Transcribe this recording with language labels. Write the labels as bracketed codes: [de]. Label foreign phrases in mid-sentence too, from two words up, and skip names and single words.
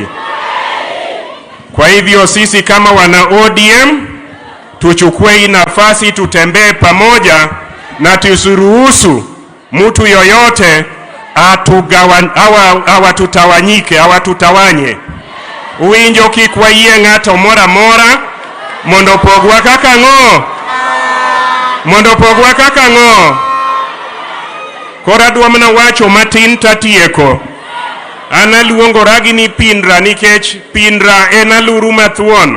[sw] Kwa hivyo sisi kama wana ODM tuchukue hii nafasi, tutembee pamoja na tusiruhusu mtu yoyote awatutawanye. [luo] Uwinjo kikwa iye ng'ato mora mora mondo pogwa kaka ng'o. Mondo pogwa kaka ng'o. Kora duomna wacho matin tatieko. Analuongo ragi ni Pindra nikech Pindra en aluru mathuon.